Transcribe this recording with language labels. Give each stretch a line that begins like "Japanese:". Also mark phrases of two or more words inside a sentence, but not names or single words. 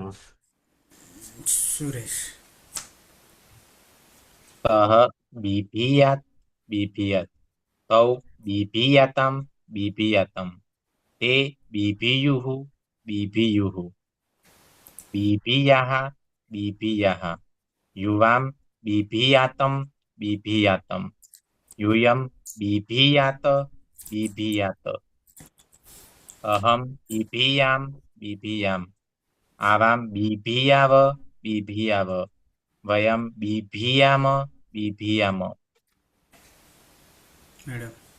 Sanskrit: सुरेश. सः बिभीयात् बिभीयात् तौ बिभीयातां बिभीयातं ते बिभीयुः बिभीयुः बिभीयाः बीभीयः युवाम बीभीयातम बीभीयातम यूयम बीभीयात बीभीयात अहम बीभीयाम बीभीयाम आवाम बीभीयाव बीभीयाव वयम बीभीयाम बीभीयाम मैडम